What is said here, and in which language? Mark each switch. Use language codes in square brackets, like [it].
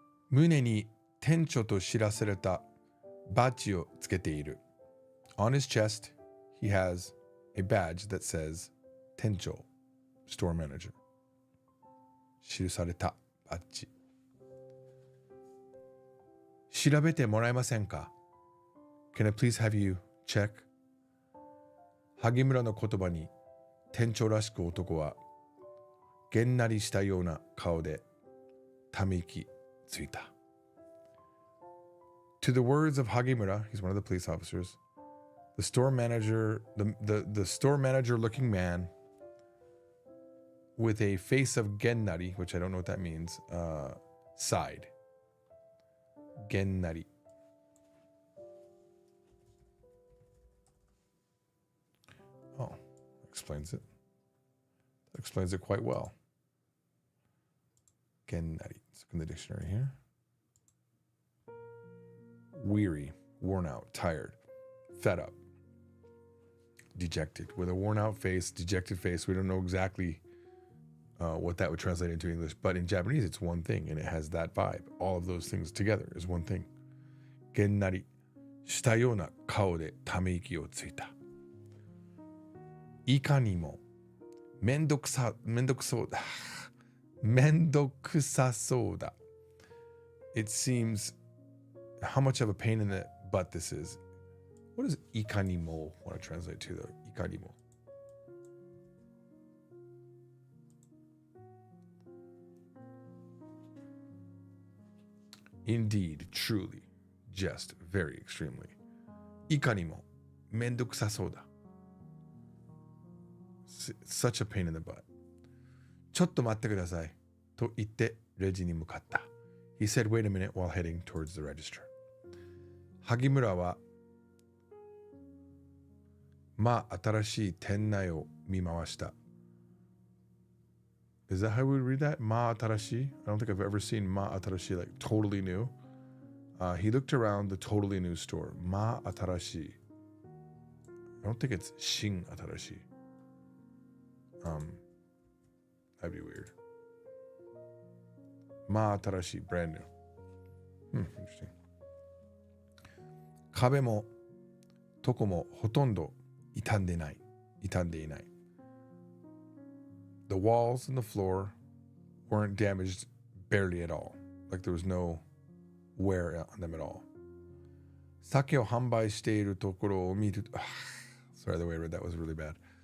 [ja] 胸に店長と知らされたバッジをつけている. [en] On his chest, he has a badge that says 店長, store manager. [ja] 記されたバッジ. 調べてもらえませんか? [en] Can I please have you check? [ja] 萩村の言葉に店長らしく男はげんなりしたような顔でため息ついた. [en] To the words of Hagimura, he's one of the police officers, the store manager, the store manager looking man with a face of gennari, which I don't know what that means, sighed. Gennari. Oh, explains it. That explains it quite well. Gennari. Let's look in the dictionary here. Weary, worn out, tired, fed up, dejected. With a worn out face, dejected face, we don't know exactly what that would translate into English, but in Japanese it's one thing and it has that vibe. All of those things together is one thing. Gennari. [ja] したような顔でため息をついた。いかにもめんどくさそうだ。めんどくさそうだ。 [en] It seems how much of a pain in the butt this is. What does いかにも want to translate to though? [ja] いかにも。 [en] Indeed, truly, just, very extremely. [ja] いかにもめんどくさそうだ。 [en] Such a pain in the butt. [ja] ちょっと待ってください。と言ってレジに向かった。 [en] He said, wait a minute while heading towards the register. [ja] 萩村は新しい店内を見回した。 [en] Is that how we read that? Atarashi? I don't think I've ever seen Atarashi like totally new. He looked around the totally new store. Atarashi. I don't think it's Shin Atarashi. That'd be weird. Atarashi, brand new. Interesting. [ja] 壁も床もほとんど傷んでいない。 [en] The walls and the floor weren't damaged barely at all. Like there was no wear on them at all. [ja] 酒を販売しているところを見ると、 [en] Sorry, the way I read that was really bad.